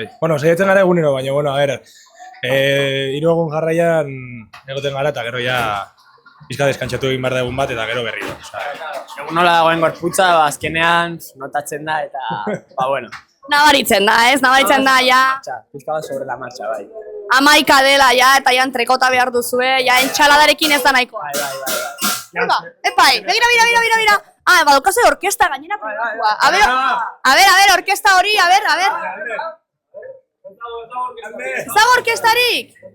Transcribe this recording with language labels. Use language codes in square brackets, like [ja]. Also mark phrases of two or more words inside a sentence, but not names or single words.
[eu] Bueno, saiatzen gara egunero, baina, bueno, hiru egun jarraian egoten gara, eta gero ja pixka deskantzatu egin behar da egun bat, eta gero berriro. Egun nola dagoen gorputza, azkenean, notatzen da, eta, bueno. Nabaritzen da, ja. Pixka bat [es] sobre la marcha, [eu] bai. 11 dela, ja, eta ja entrekota behar duzue, ja, entxaladarekin ez da nahikoa. Bai. Epai, begira. Badukazu orkesta gainera pribatua. [es] A ver, [eu] orkesta hori, [es] a ver. [eu] Zago orkestarik?